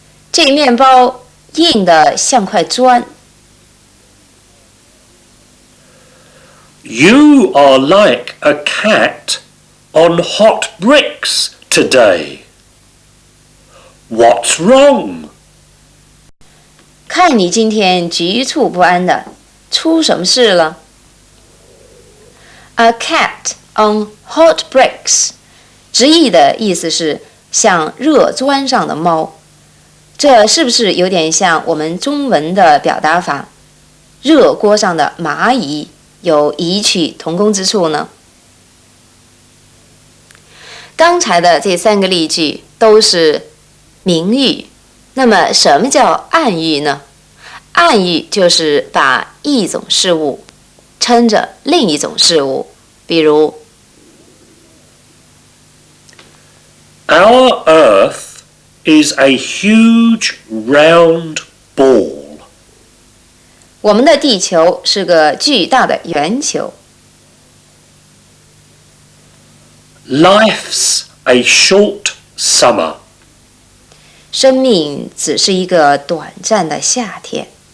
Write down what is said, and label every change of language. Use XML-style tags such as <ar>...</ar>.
<zh>这面包硬得像块砖。</zh> <en>You are like a cat on hot bricks today. What's wrong?</en> <zh>看你今天局促不安的，出什么事了 ？</zh> <en>A cat on hot bricks，</en> <zh>直译的意思是像热砖上的猫。这是不是有点像我们中文的表达法？热锅上的蚂蚁有异曲同工之处呢？刚才的这3个例句都是明喻，那么什么叫暗喻呢？暗喻就是把一种事物称着另一种事物，比如</zh> <en>Our Earth is a huge round ball.</en> <zh>我们的地球是个巨大的圆球。</zh> <en>Life's a short summer.</en> <zh>生命只是一个短暂的夏天。</zh>